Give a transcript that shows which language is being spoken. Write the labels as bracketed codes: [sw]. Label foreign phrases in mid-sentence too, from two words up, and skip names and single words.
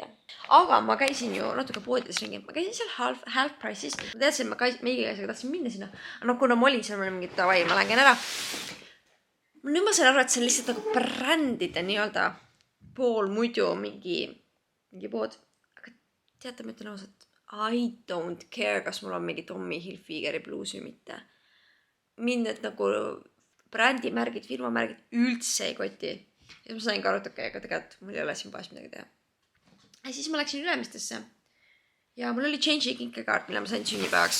[et] Aga ma käisin ju natuke poodides ringi. Ma käisin seal [en] half price'is. [et] Ma teadsin, et meiegi käisega tahtsin minna sinna. Aga kuna ma olin seal, ma olin mingi davai, ma lähen ära. Nüüd ma sain aru, et see on lihtsalt nagu brändide nii-öelda pool muidu mingi pood. Aga teate, ma ütlen ausalt, [en] I don't care, [et] kas mul on mingi Tommy Hilfigeri bluus või mitte. Mind need nagu brändimärgid, firmamärgid üldse ei koti. Ja ma sain ka aru, et okei, aga tegelikult mul ei ole siin paas midagi teha. Ja siis ma läksin Ülemistesse. Ja mul oli change'i kinkekaart, mille ma sain sünnipäevaks.